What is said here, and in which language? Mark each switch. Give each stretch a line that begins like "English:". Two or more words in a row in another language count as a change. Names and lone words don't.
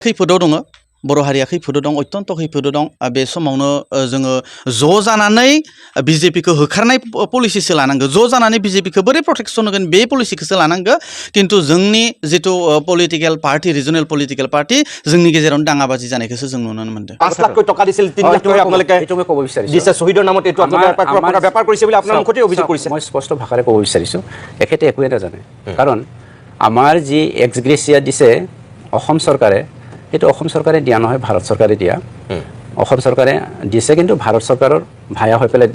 Bodo: खैफोदाव दङ बर' हारिया खैफोदाव दं अत्यन्त खैफोदाव दं बे समावनो जोङो ज' जानानै बिजेपिखौ होखारनाय पलिसिसो लानांगौ ज' जानानै बिजेपिखौ बोरै प्रटेक्सन होगोन बे पलिसिखौसो लानांगौ खिन्थु जोंनि जिथु
English: political party regional political party
Bodo: जोंनि गेजेरावनो दाङाबाजि जानायखौसो जों नुनो मोनदों
Assamese: 5 লাখ টকা দিছিল 3 লাখ টকা আপোনালোকে এইটো ক'ব বিচাৰিছো দিছে শহীদৰ নামত এইটো আপোনালোকে বেপাৰ কৰিছে বুলি আপোনাৰ মুখতে অভিযোগ কৰিছে মই স্পষ্ট ভাষাৰে ক'ব বিচাৰিছো এখেতে একোৱে নাজানে কাৰণ আমাৰ যি এক্সগ্ৰেচিয়া দিছে অসম চৰকাৰে এইটো অসম চৰকাৰে দিয়া নহয় ভাৰত চৰকাৰে দিয়া অসম চৰকাৰে দিছে কিন্তু ভাৰত চৰকাৰৰ ভায়া হৈ